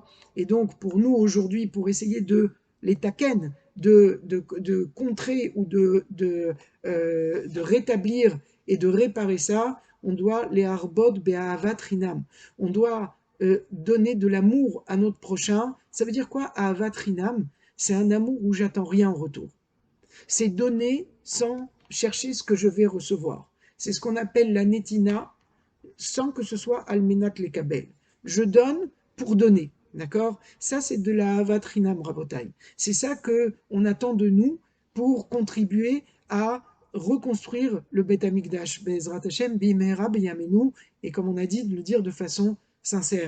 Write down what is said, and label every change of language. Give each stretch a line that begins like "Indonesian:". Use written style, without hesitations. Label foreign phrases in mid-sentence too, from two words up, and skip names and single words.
French: Et donc, pour nous aujourd'hui, pour essayer de les taken, de contrer ou de rétablir et de réparer ça, on doit les
Hebrew: הרבות באהבת חינם.
French: On doit donner de l'amour à notre prochain. Ça veut dire quoi,
Hebrew: אהבת חינם?
French: C'est un amour où j'attends rien en retour. C'est donner sans chercher ce que je vais recevoir. C'est ce qu'on appelle la netina, sans que ce soit
Hebrew: על מנת לקבל.
French: Je donne pour donner. D'accord? Ça, c'est de la
Hebrew: אהבת חינם,
French: rabotai. C'est ça qu'on attend de nous pour contribuer à reconstruire le Beth Amikdash,
Hebrew: בעזרת השם, במהרה בימינו,
French: et comme on a dit, de le dire de façon sincère.